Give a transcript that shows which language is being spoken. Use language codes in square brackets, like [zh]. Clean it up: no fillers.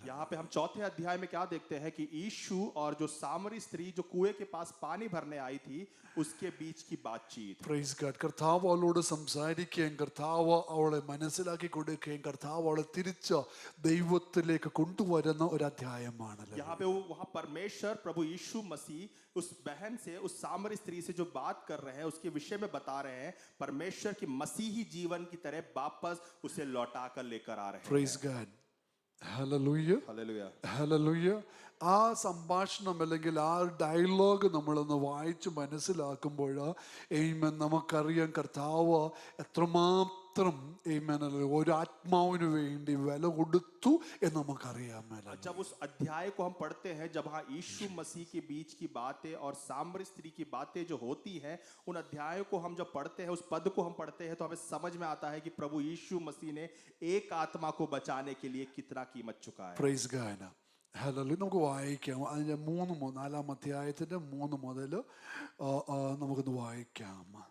[hi] यहाँ पे हम 4थे अध्याय में क्या देखते हैं कि यीशु और जो सामरी स्त्री जो कुएं के पास पानी भरने आई थी उसके बीच की बातचीत। [en] Praise God. [ml] കർത്താവ് അവളോട് സംസാരിക്കുകയും കർത്താവ് അവളെ മനസ്സിലാക്കി കൊടുക്കുകയും കർത്താവ് അവളെ തിരിച്ച് ദൈവത്തിലേക്ക് കൊണ്ടുവരുന്ന ഒരു അധ്യായമാണല്ലോ. [hi] यहाँ पे वहाँ परमेश्वर प्रभु यीशु मसीह उस बहन से, उस सामरी स्त्री से जो बात कर रहे हैं उसके विषय में बता रहे हैं। परमेश्वर की मसीही जीवन की तरह वापस उसे लौटा कर लेकर आ रहे हैं। [en] Praise God. Hallelujah. Hallelujah. Hallelujah. [ml] ആ സംഭാഷണം അല്ലെങ്കിൽ ആ ഡയലോഗ് നമ്മളൊന്ന് വായിച്ച് മനസ്സിലാക്കുമ്പോൾ നമുക്കറിയാം കർത്താവ് എത്രമാത്രം ഒരു ആത്മാവിന് വേണ്ടി വില കൊടുത്തു എന്ന് നമുക്കറിയാം. [hi] जब उस अध्याय को हम पढ़ते हैं, जब हाँ यीशु मसीह के बीच की बातें और सामरी स्त्री की बातें जो होती हैं, उन अध्यायों को हम जब पढ़ते हैं, उस पद को हम पढ़ते हैं तो हमें समझ में आता है कि प्रभु यीशु मसीह ने एक आत्मा को बचाने के लिए कितना कीमत चुकाया। [en] Praise God. Hallelujah. [ml] നമുക്ക് വായിക്കാം അതിൻ്റെ 4-ാം അധ്യായത്തിൻ്റെ 3 മുതൽ നമുക്കൊന്ന് വായിക്കാം.